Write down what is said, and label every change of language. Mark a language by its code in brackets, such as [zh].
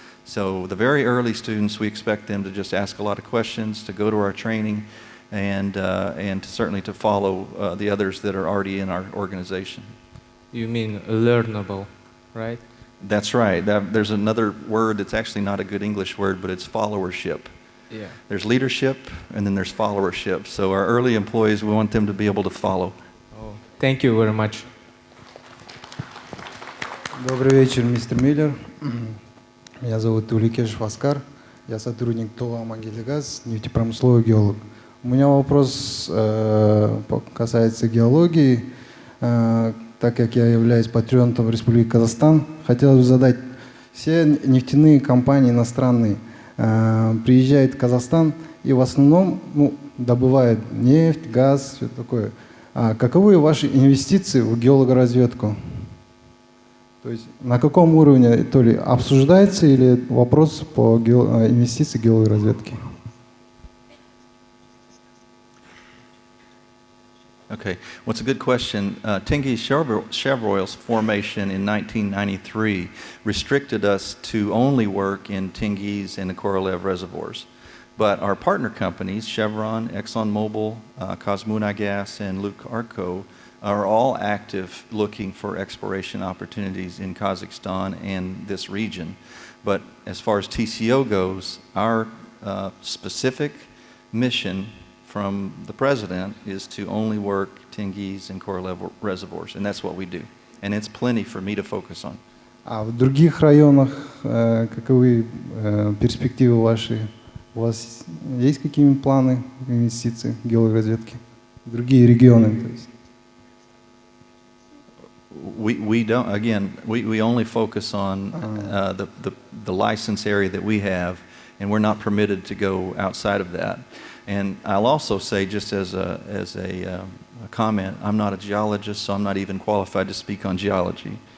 [en] So the very early students, we expect them to just ask a lot of questions, to go to our training, and certainly to follow the others that are already in our organization. You mean learnable, right? That's right. There's another word that's actually not a good English word, but it's followership. Yeah. There's leadership, and then there's followership. So our early employees, we want them to be able to follow. Oh, thank you very much. [ru] Добрый вечер, мистер Миллер. Меня зовут Уликешев Оскар. Я сотрудник ТОО Магелегаз, нефтепромысловый геолог. У меня вопрос касается геологии. Так как я являюсь патриотом Республики Казахстан, хотел бы задать: все нефтяные компании иностранные приезжают в Казахстан и в основном добывают нефть, газ, все такое. Каковы ваши инвестиции в геологоразведку? То есть на каком уровне, то ли обсуждается, или вопрос по инвестиции в геологоразведке? [en] Okay, well, it's a good question. Tengizshevroyl's formation in 1993 restricted us to only work in Tengiz and the Korolev reservoirs. But our partner companies, Chevron, ExxonMobil, Kazmunaygas, and Luke Arco, are all active looking for exploration opportunities in Kazakhstan and this region. But as far as TCO goes, our specific mission from the president is to only work Tengiz and Korolev reservoirs, and that's what we do. And it's plenty for me to focus on. [ru] А в других районах каковы перспективы ваши? У вас есть какие-нибудь планы инвестиций в геологоразведке? Другие регионы, то есть? [en] We don't, again, we only focus on the license area that we have, and we're not permitted to go outside of that. And I'll also say, just as a comment, I'm not a geologist, so I'm not even qualified to speak on geology.